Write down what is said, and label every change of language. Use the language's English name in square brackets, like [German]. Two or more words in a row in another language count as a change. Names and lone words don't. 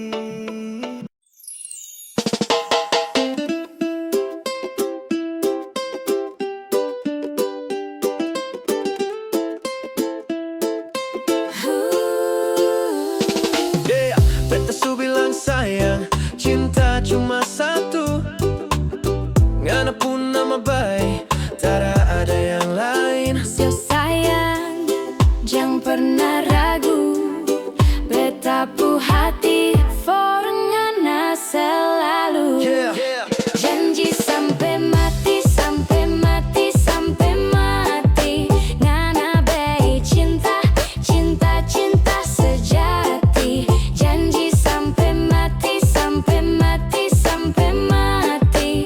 [Ambonese Malay] Beta su bilang sayang, cinta cuma satu. [Manado Malay] Ngana pun nama baik, tak ada yang lain. [Indonesian] So sayang, jangan pernah ragu. [Ambonese Malay] Beta pu hati for ngana selalu. [Indonesian] Janji sampai mati, sampai mati, sampai mati. [Manado Malay] Ngana bei cinta, cinta, cinta sejati. [Indonesian] Janji sampai mati, sampai mati, sampai mati.